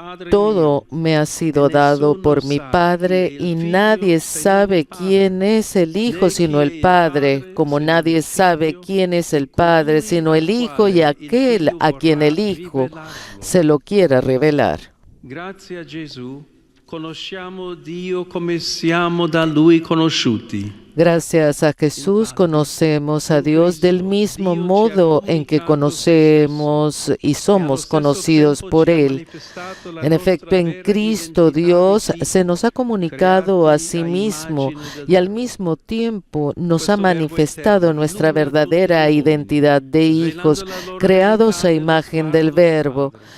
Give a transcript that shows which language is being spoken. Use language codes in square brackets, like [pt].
[es] Todo me ha sido dado por mi Padre y nadie sabe quién es el Hijo sino el Padre, como nadie sabe quién es el Padre sino el Hijo y aquel a quien el Hijo se lo quiera revelar. [it] Grazie a Gesù conosciamo Dio come siamo da Lui conosciuti. [es] Gracias a Jesús conocemos a Dios del mismo modo en que conocemos y somos conocidos por Él. En efecto, en Cristo Dios se nos ha comunicado a sí mismo y al mismo tiempo nos ha manifestado nuestra verdadera identidad de hijos, creados a imagen del Verbo.